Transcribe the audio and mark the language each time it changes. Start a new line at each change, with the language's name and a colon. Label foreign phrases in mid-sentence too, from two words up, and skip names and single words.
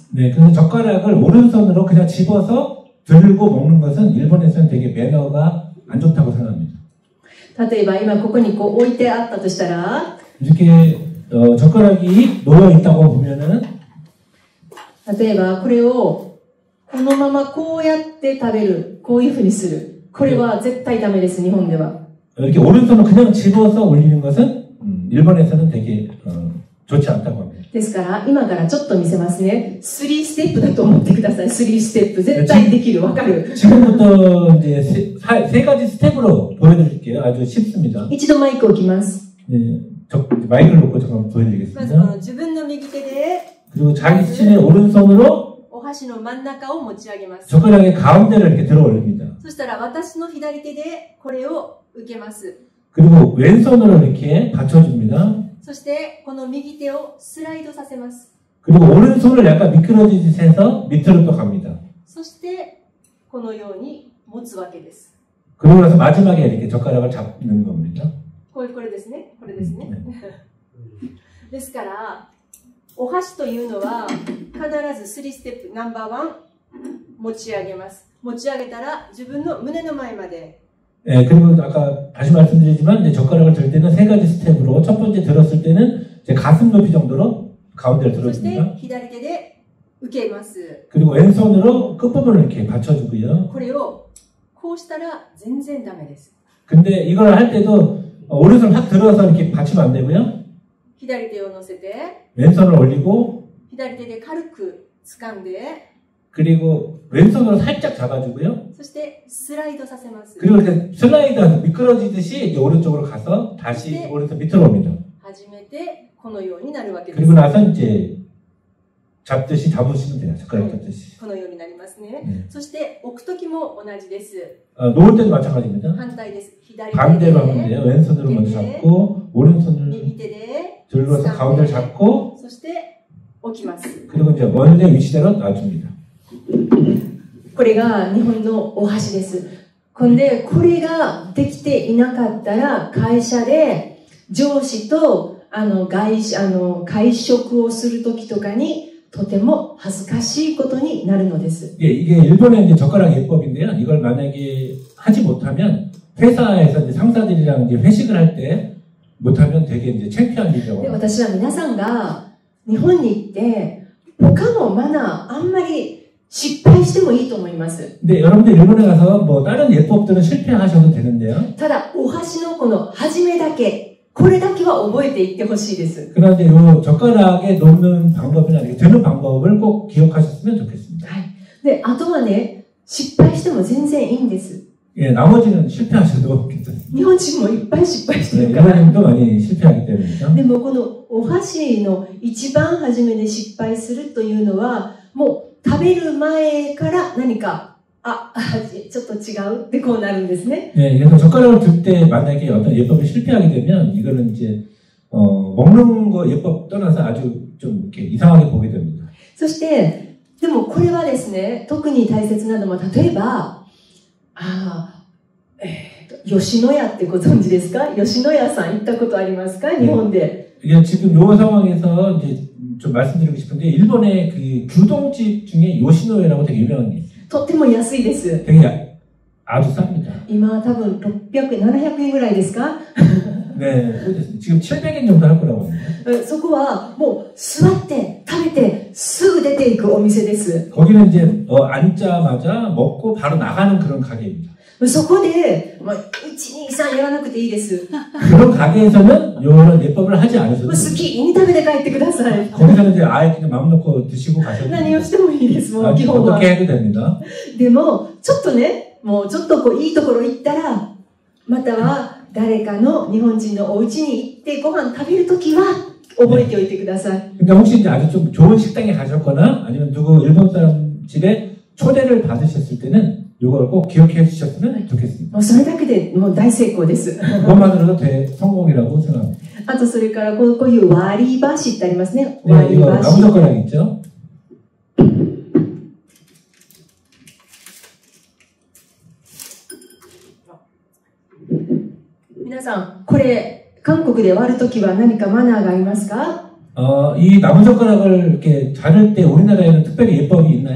Korean: 네, 그래서 젓가락을 오른손으로 그냥 집어서 들고 먹는 것은 일본에서는 되게 매너가 안 좋다고 생각합니다.
Japanese: 例えば今ここにこう置いてあったとしたら
Korean: 이렇게 젓가락이 놓여 있다고 보면은
Japanese: 例えばこれをこのままこうやって食べる、こういうふうにする。これは絶対ダメです、日本では。
Korean: 이렇게 오른손을 그냥 집어서 올리는 것은 일본에서는 되게 좋지 않다고 합니다.
Japanese: ですから今からちょっと見せますね。3ステップだと思ってください。3ステップ絶対できる。わかる？
Korean: 지금부터 이제 세 가지 스텝으로 보여드릴게요. 아주 쉽습니다.
Japanese: 一度マイクを置きます。
Korean: 네, 마이크를 놓고 잠깐
Japanese: まずこ
Korean: 보여드리겠습니다.
Japanese: の自分の右手で
Korean: 그리고 자기 자신의 오른손으로
Japanese: お箸の真ん中を持ち上げます。
Korean: 젓가락의 가운데를 이렇게 들어 올립니다.
Japanese: そしたら私の左手でこれを受けます。
Korean: 그리고 왼손으로 이렇게 받쳐줍니다.
Japanese: そしてこの右手をスライドさせます。
Korean: 그리고 오른손을 약간 미끄러지듯 해서 밑으로 또 갑니다.
Japanese: そしてこのように持つわけです。
Korean: 그러고 나서 마지막에 이렇게 젓가락을 잡는 겁니다.
Japanese: これですね。これですね。ですから、お箸というのは必ず3ステップ、ナンバー1、持ち上げます。持ち上げたら自分の胸の前まで。
Korean: 네, 그리고 아까 다시 말씀드리지만 이제 젓가락을 들 때는 세 가지 스텝으로 첫 번째 들었을 때는 이제 가슴 높이 정도로 가운데를
Japanese: そして
Korean: 들어줍니다.
Japanese: 左手で受けます。
Korean: 그리고 왼손으로 끝부분을 이렇게 받쳐주고요.
Japanese: これをこうしたら全然ダメです。
Korean: 근데 이걸 할 때도 오른손 확 들어서 이렇게 받치면 안 되고요.
Japanese: 左手を乗せて、
Korean: 왼손을 올리고
Japanese: 左手で軽く掴んで、
Korean: 그리고 왼손으로 살짝 잡아주고요.
Japanese: そしてスライドさせます。
Korean: 그리고 이렇게 슬라이드하면서 미끄러지듯이 이제 오른쪽으로 가서 다시 오른손 밑으로 옵니다.
Japanese: 初めてこのようになるわけです。
Korean: 그리고 나서 이제 잡듯이 잡으시면 돼요. 젓가락 잡듯이.
Japanese: このようになりますね。
Korean: 네.
Japanese: そして置くときも同じです。
Korean: 놓을 때도 마찬가지입니다.
Japanese: 反対です。左手
Korean: 반대로 하면
Japanese: で
Korean: 돼요. 왼손으로 먼저 잡고 오른손을
Japanese: 右手で
Korean: 들고서 가운데를 잡고
Japanese: そして置きます。
Korean: 그리고 이제 원래 위치대로 놔줍니다.
Japanese: これが日本のお箸です。これができていなかったら会社で上司と会食をするときとかにとても恥ずかしいことになるのです。
Korean: 예, 이게 일본의 이제 젓가락 예법인데요. 이걸 만약에 하지 못하면 회사에서 이제 상사들이랑 이제 회식을 할 때 못하면 되게 이제 창피한 일이라고.
Japanese: で、私は皆さんが日本に行って他のマナーあんまり失敗してもいいと思います。
Korean: 근데 여러분들 일본에 가서 뭐 다른 예법들은 실패하셔도 되는데요.
Japanese: ただ、お箸のこの始めだけ、これだけは覚えていってほしいです。
Korean: 그런데 이 젓가락에 놓는 방법이나 이렇게 드는 방법을 꼭 기억하셨으면 좋겠습니다.
Japanese: はい。で、あとはね、失敗しても全然いいんです。
Korean: 예, 나머지는 실패하셔도 괜찮습니다.
Japanese: 日本人もいっぱい失敗して
Korean: 네,
Japanese: るから。
Korean: 일본인도 많이 실패하기 때문이죠.
Japanese: でもこのお箸の一番初めで失敗するというのは、もう食べる前から何か、ちょっと違うってこうなるんですね。
Korean: 네, 그래서 젓가락을 들 때 만약에 어떤 예법이 실패하게 되면 이거는 이제 먹는 거 예법 떠나서 아주 좀 이렇게 이상하게 보게 됩니다.
Japanese: そして、でもこれはですね、特に大切なのは、例えば、吉野家ってご存知ですか？吉野家さん行ったことありますか？日本で。
Korean: 이게 지금 요 상황에서 이제 좀 말씀드리고 싶은데 일본의 그 규동집 중에 요시노에라고 되게 유명한 게 있어요.
Japanese: とっても安いです。
Korean: 되게 아주 쌉니다.
Japanese: 今は多分600円、700円ぐらいですか？
Korean: 네, 지금 700엔 정도 할 거라고 합니다.
Japanese: そこはもう座って食べてすぐ出ていくお店です。
Korean: 거기는 이제 앉자마자 먹고 바로 나가는 그런 가게입니다.
Japanese: そこで、1、2、3やらなくていいです。
Korean: 그런 가게에서는 이런 예법을 하지 않으셔도
Japanese: 好きに食べて帰ってください。
Korean: 거기서는 이제 아예 그냥 마음 놓고 드시고 가셔도
Japanese: 何をしてもいいです、もう基
Korean: 됩니다.
Japanese: 本は。
Korean: 어떻게 해도 됩니다.
Japanese: でも、ちょっとね、もうちょっとこういいところ行ったら、または誰かの日本人のお家に行ってご飯食べるときは覚えておいてください。
Korean: 그러니까 혹시 이제 아주 좀 좋은 식당에 가셨거나 아니면 누구 일본 사람 집에 초대를 받으셨을 때는 이걸 꼭 기억해 주셨으면 좋겠습니다.
Japanese: もうそれだけでもう大成功です。
Korean: 그것만으로도 성공이라고 생각합니다.
Japanese: あとそれからこういう割り箸ってありますね。
Korean: 네,
Japanese: 割り
Korean: 이거
Japanese: 箸。
Korean: 나무젓가락 있죠?
Japanese: 皆さん、これ韓国で割るときは何かマナーがありますか？
Korean: 이 나무젓가락을 이렇게 자를 때 우리나라에는 특별히 예법이 있나요?